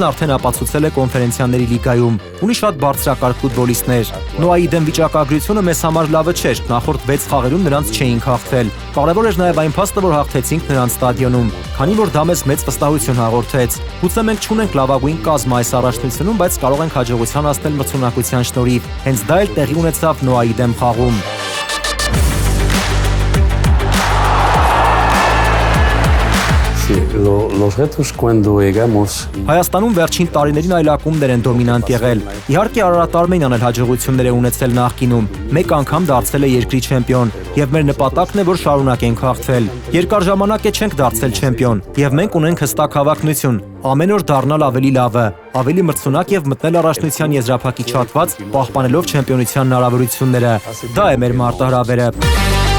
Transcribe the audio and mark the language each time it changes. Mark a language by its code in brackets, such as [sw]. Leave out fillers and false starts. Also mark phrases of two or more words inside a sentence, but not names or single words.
[hy] արդեն ապացուցել է կոնֆերենցիաների լիգայում։ Ունի շատ բարձրակարգ ֆուտբոլիստներ։ Նոայի դեմ վիճակագրությունը մեզ համար լավը չէր, նախորդ 6 խաղերում նրանց չէինք հաղթել։ Կարևոր էր նաև այն փաստը, որ հաղթեցինք նրանց ստադիոնում, քանի որ դա մեզ մեծ վստահություն հաղորդեց։ Գուցե մենք չունենք լավագույն կազմ այս առաջնությունում, բայց կարող ենք հաջողության հասնել մրցունակության շնորհիվ։ Հենց դա էլ տեղի ունեցավ Նոայի դեմ խաղում։ [es] Los retos cuando llegamos [hy] Հայաստանում վերջին տարիներին այլ ակումբներ են դոմինանտ եղել։ Իհարկե Արարատ Արմենիան էլ հաջողություններ է ունեցել նախկինում։ Մեկ անգամ դարձել է երկրի չեմպիոն, եւ մեր նպատակն է, որ շարունակենք հաղթել։ Երկար ժամանակ է չենք դարձել չեմպիոն, եւ մենք ունենք հստակ հավակնություն։ Ամեն օր դառնալ ավելի լավը, ավելի մրցունակ եւ մտնել առաջնության եզրափակիչ հատված, պահպանելով չեմպիոնության հնարավորությունները։ Դա է մեր մարտահրավերը։